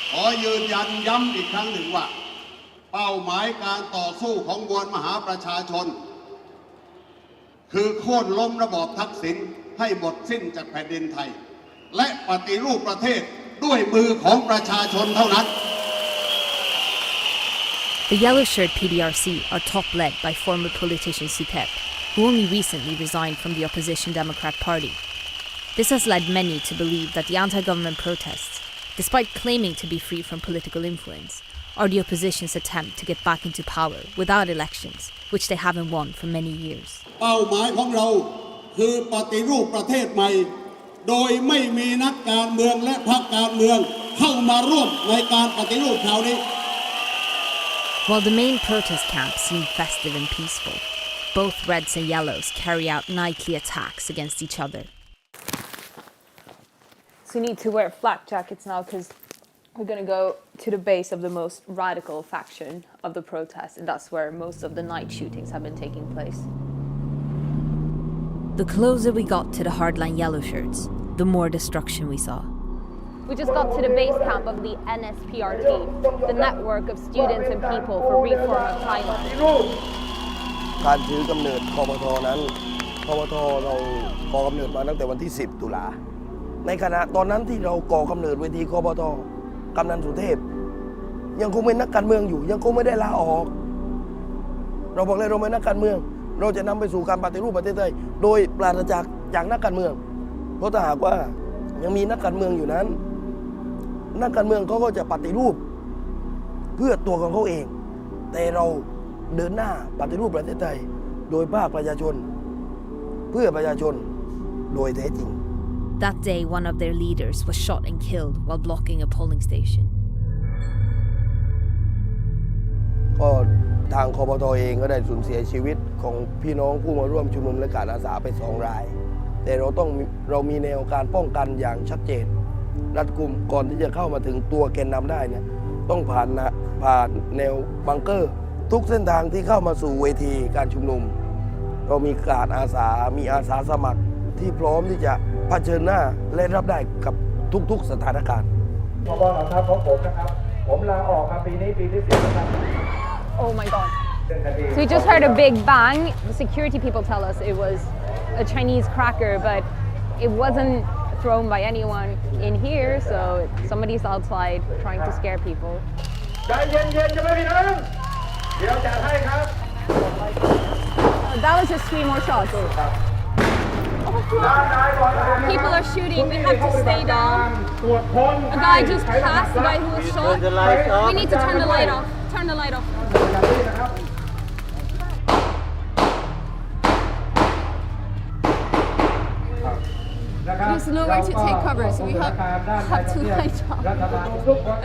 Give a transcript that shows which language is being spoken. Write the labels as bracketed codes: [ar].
[th] I ยืนยันย้ำอีกครั้งหนึ่งว่าเป้าหมายการต่อสู้ของมวลมหาประชาชนคือโค่นล้มระบอบทักษิณให้หมดสิ้นจากแผ่นดินไทยและปฏิรูปประเทศด้วยมือของประชาชนเท่านั้น [en] The yellow shirt PDRC are top-led by former politician Sutep, who only recently resigned from the opposition Democrat Party. This has led many to believe that the anti-government protests, despite claiming to be free from political influence, are the opposition's attempt to get back into power without elections, which they haven't won for many years. [th] เป้าหมายของเราคือปฏิรูปประเทศใหม่โดยไม่มีนักการเมืองและพรรคการเมืองเข้ามาร่วมในการปฏิรูปคราวนี้ [en] While the main protest camp seemed festive and peaceful, both Reds and Yellows carry out nightly attacks against each other. So we need to wear flak jackets now because we're going to go to the base of the most radical faction of the protest, and that's where most of the night shootings have been taking place. The closer we got to the hardline yellow shirts, the more destruction we saw. We just got to the base camp of the NSPRT, the network of students and people for reform of Thailand. [th] การถือกำเนิดคปทนั้นคปทเราก่อกำเนิดมาตั้งแต่วันที่ 10 ตุลาในขณะตอนนั้นที่เราก่อกำเนิดเวทีคปทกำนันสุเทพยังคงเป็นนักการเมืองอยู่ยังคงไม่ได้ลาออก เราบอกเลยเราเป็นนักการเมืองเราจะนำไปสู่การปฏิรูปประเทศไทยโดยปราศจากนักการเมืองเพราะถ้าหากว่ายังมีนักการเมืองอยู่นั้นนักการเมืองเขาก็จะปฏิรูปเพื่อตัวของเขาเองแต่เราเดินหน้าปฏิรูปประเทศไทยโดยภาคประชาชนเพื่อประชาชนโดยแท้จริง [en] That day, one of their leaders was shot and killed while blocking a polling station. [th] ก็ทางคปทเองก็ได้สูญเสียชีวิตของพี่น้องผู้มาร่วมชุมนุมและการอาสาไป2 รายแต่เรามีแนวการป้องกันอย่างชัดเจนรัดกุมก่อนที่จะเข้ามาถึงตัวแกนนำได้เนี่ยต้องผ่านแนวบังเกอร์ทุกเส้นทางที่เข้ามาสู่เวทีการชุมนุมเรามีการอาสามีอาสาสมัครที่พร้อมที่จะเผชิญหน้าและรับได้กับทุกๆสถานการณ์ ผบ. เหล่าทัพของผมนะครับผมลาออกครับปีนี้ปีที่10แล้วครับ [en] Oh my god. So we just heard a big bang. The security people tell us it was a Chinese cracker, but it wasn't thrown by anyone in here, so somebody's outside trying to scare people. [th] ใจเย็นๆจะไม่มีน้ำเดี๋ยวจัดให้ครับ [en] That was just 3 more shots. People are shooting. We have to stay down. A guy just passed, the guy who was shot. We need to turn the light off. Turn the light off. There's nowhere to take cover, so we have to light off.